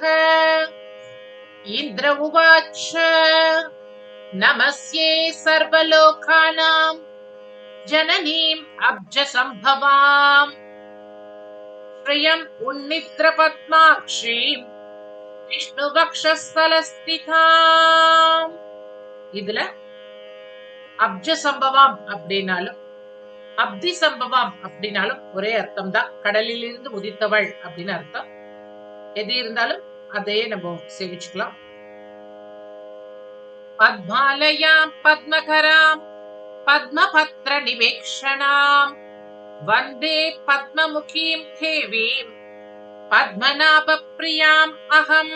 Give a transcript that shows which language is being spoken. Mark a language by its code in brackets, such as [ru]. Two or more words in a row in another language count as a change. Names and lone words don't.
[sa] इन्द्र उवाच नमस्ये सर्वलोकानां जननीम् अब्जसम्भवाम् श्रियम् उन्निद्रपद्माक्षीं विष्णुवक्षस्थलस्थिताम्. [ta] இதுல [sa] अब्ज सम्भवम् [ta] அப்படின்னாலும் [sa] अब्धि सम्भवम् [ta] அப்படின்னாலும் ஒரே அர்த்தம் தான். கடலில் இருந்து உதித்தவள் அப்படின்னு அர்த்தம். எது இருந்தாலும் அதையே நம்ம சேவிச்சுக்கலாம். [sa] पद्मालयाम् पद्मकराम् पद्मपत्र निवेक्षणाम् वन्दे पद्ममुखीम् देवीम् पद्मनाभ प्रियाम् अहम्.